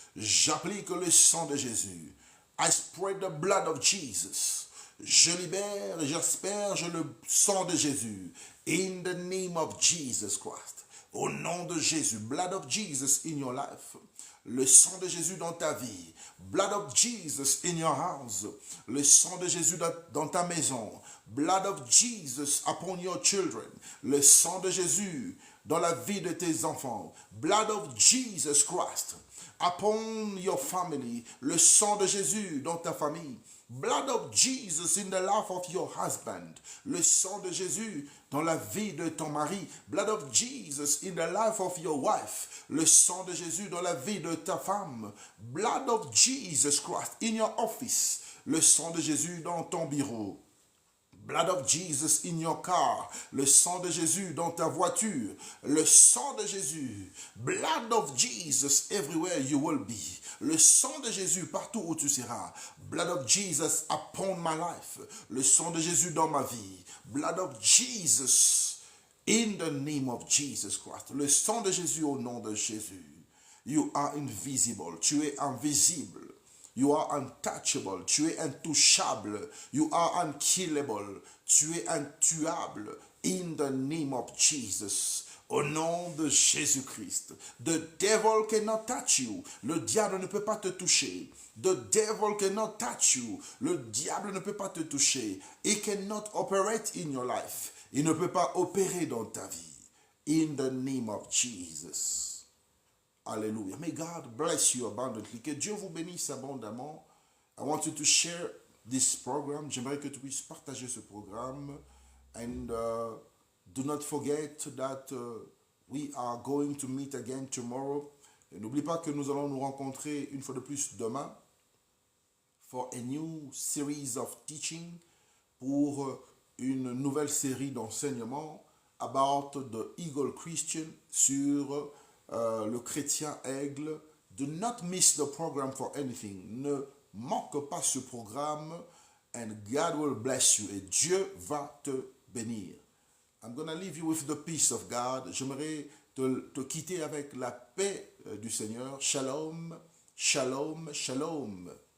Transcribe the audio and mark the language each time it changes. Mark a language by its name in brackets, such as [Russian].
[French] J'applique le sang de Jésus. [English] I spread the blood of Jesus. [French] Je libère et j'asperge le sang de Jésus. [English] In the name of Jesus Christ. [French] Au nom de Jésus. [English] Blood of Jesus in your life. [French] Le sang de Jésus dans ta vie. [English] Blood of Jesus in your house. [French] Le sang de Jésus dans ta maison. [English] Blood of Jesus upon your children. [French] Le sang de Jésus dans la vie de tes enfants. [English] Blood of Jesus Christ upon your family. [French] Le sang de Jésus dans ta famille. [English] Blood of Jesus in the life of your husband. [French] Le sang de Jésus dans la vie de ton mari. [English] Blood of Jesus in the life of your wife. [French] Le sang de Jésus dans la vie de ta femme. [English] Blood of Jesus Christ in your office. [French] Le sang de Jésus dans ton bureau. [English] Blood of Jesus in your car. [French] Le sang de Jésus dans ta voiture. Le sang de Jésus. [English] Blood of Jesus everywhere you will be. [French] Le sang de Jésus partout où tu seras. [English] Blood of Jesus upon my life. [French] Le sang de Jésus dans ma vie. [English] Blood of Jesus in the name of Jesus Christ. [French] Le sang de Jésus au nom de Jésus. [English] You are invisible. [French] Tu es invisible. [English] You are untouchable. [French] Tu es intouchable. [English] You are unkillable. [French] Tu es intuable. [English] In the name of Jesus. [French] Au nom de Jésus-Christ. [English] The devil cannot touch you. [French] Le diable ne peut pas te toucher. [English] The devil cannot touch you. [French] Le diable ne peut pas te toucher. [English] He cannot operate in your life. [French] Il ne peut pas opérer dans ta vie. [English] In the name of Jesus. Alléluia. May God bless you abundantly. [French] Que Dieu vous bénisse abondamment. [English] I want you to share this program. [French] J'aimerais que tu puisses partager ce programme. [English] And do not forget that we are going to meet again tomorrow. [French] Et n'oublie pas que nous allons nous rencontrer une fois de plus demain [English] for a new series of teaching [French] pour une nouvelle série d'enseignements [English] about the Eagle Christian [French] sur le chrétien aigle. [English] Do not miss the program for anything. [French] Ne manque pas ce programme [English] and God will bless you. [French] Et Dieu va te bénir. [English] I'm going to leave you with the peace of God. [French] J'aimerais te quitter avec la paix du Seigneur. Shalom, shalom, shalom.